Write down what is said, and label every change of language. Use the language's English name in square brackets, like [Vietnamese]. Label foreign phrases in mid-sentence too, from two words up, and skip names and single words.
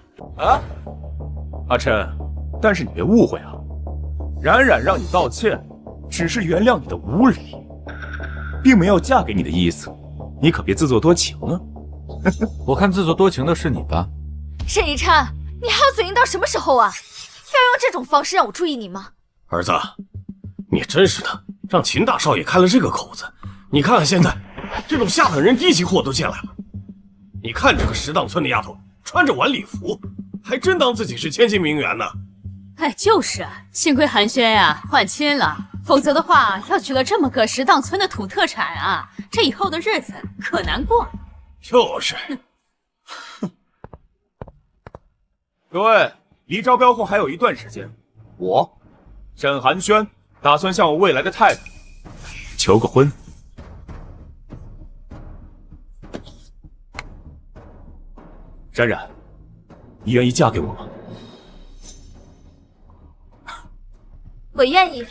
[Chinese] 啊，阿琛，但是你别误会啊，冉冉让你道歉，只是原谅你的无礼，并没有嫁给你的意思，你可别自作多情啊！我看自作多情的是你吧？沈一琛，你还要嘴硬到什么时候啊？非要用这种方式让我注意你吗？兒子，你真是的，讓秦大少爺開了這個口子，你看看現在，這種下等人低級貨都進來了。你看這個石檔村的丫頭，穿着晚禮服，還真當自己是千金名媛呢。哎，就是啊，幸虧寒暄呀換親了，否則的話，要娶了這麼個石檔村的土特產啊，這以後的日子可難過。就是。各位，離招標後還有一段時間，我沈寒暄打算向我未來的太太求個婚。冉冉，你願意嫁給我嗎？我願意。